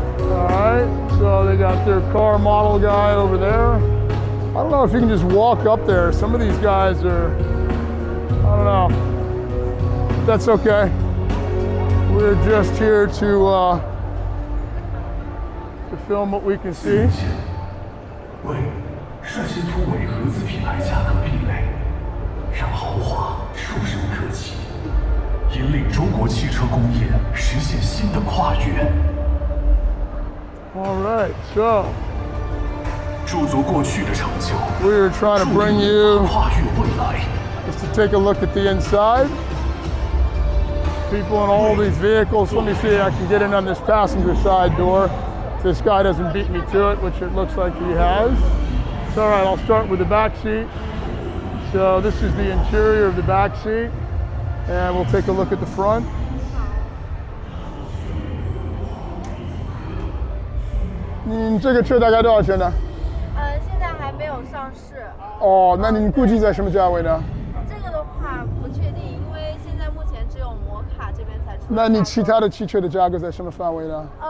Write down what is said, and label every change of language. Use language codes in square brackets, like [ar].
[en] All right, so they got their car model guy over there. I don't know if you can just walk up there. Some of these guys are, I don't know. That's okay. We're just here to film what we can see. [zh] 为率先突围合资品牌价格壁垒，让豪华触手可及，引领中国汽车工业实现新的跨越。 [en] All right, so [zh] 驻足过去的成就， [en] we are trying to bring you [zh] 跨越未来。 [en] just to take a look at the inside. People in all these vehicles. Let me see, I can get in on this passenger side door. If this guy doesn't beat me to it, which it looks like he has. So, all right, I'll start with the back seat. So this is the interior of the back seat. And we'll take a look at the front. [zh] 你这个车大概多少钱呢？现在还没有上市。哦，那您估计在什么价位呢？这个的话不确定，因为现在目前只有摩卡这边才出。那你其他的汽车的价格在什么范围呢？